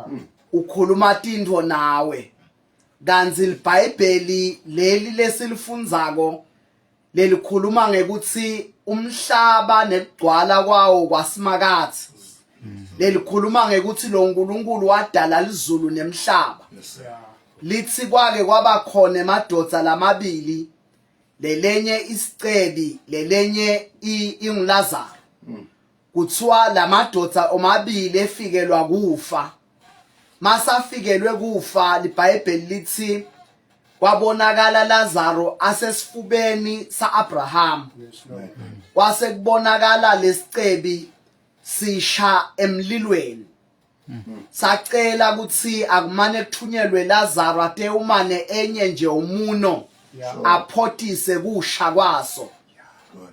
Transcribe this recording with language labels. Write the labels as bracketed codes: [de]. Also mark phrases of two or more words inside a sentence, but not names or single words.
[ss] ukhuluma tintfo nawe. Kanti iBhayibheli leli lesilifundzako lelikhuluma ngekuthi umhlaba nekugcwala kwawo kwasimakathi. Lelikhuluma ngekuthi lo nkulunkulu wadala izulu nemhlaba. [en] Yes, sir. Yeah. [ss] Lithi kwake kwaba khona emadodza lamabili, lelenye isicebi lelenye ingulazaro. Kuthiwa lamadodza omabili efikelwa kufa. Masafikelwe kufa iBhayibheli lithi kwabonakala Lazaro asesifubeni saAbraham. [en] Yes, Lord. [ss] Kwase kubonakala lesicebi sisha emlilweni. Sacela ukuthi akumane kuthunyelwe Lazaro ate umane enye nje umuno [en] Yeah. [ss] aphotise kusha kwaso. [en] God.